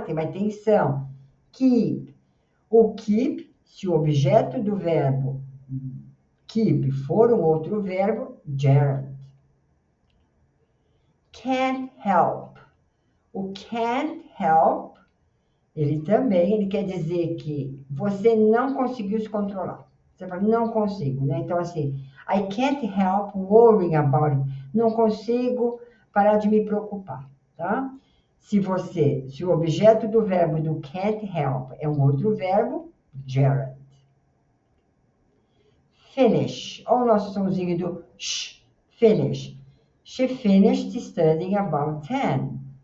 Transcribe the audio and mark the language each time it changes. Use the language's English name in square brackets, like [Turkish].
[Portuguese] Tem mais tensão. Keep. O keep, se o objeto do verbo keep for um outro verbo, gerund. Can't help. O can't help, ele quer dizer que você não conseguiu se controlar. Você fala, não consigo, né? Então, assim, [English] I can't help worrying about it. [Portuguese] Não consigo parar de me preocupar, tá? Se o objeto do verbo do can't help é um outro verbo, gerund. Finish. Olha o nosso somzinho do sh, finish. [English] She finished studying about 10.